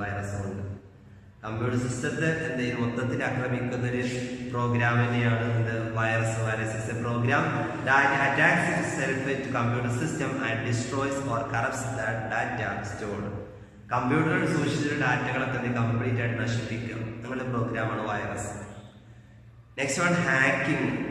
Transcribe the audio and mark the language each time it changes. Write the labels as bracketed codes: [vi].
[ml] Virus കൊണ്ട് computer സിസ്റ്റത്തെ എന്തെങ്കിലും മൊത്തത്തിൽ ആക്രമിക്കുന്ന ഒരു പ്രോഗ്രാം തന്നെയാണ് ഇത് virus. [en] Virus is a program that attacks itself to computer system and destroys or corrupts that data stored. [ml] കമ്പ്യൂട്ടറിൽ സൂക്ഷിച്ചിട്ടുള്ള ഡാറ്റകളൊക്കെ കംപ്ലീറ്റ് ആയിട്ട് നശിപ്പിക്കുക അങ്ങനത്തെ പ്രോഗ്രാമാണ് വൈറസ്. [en] Next one hacking.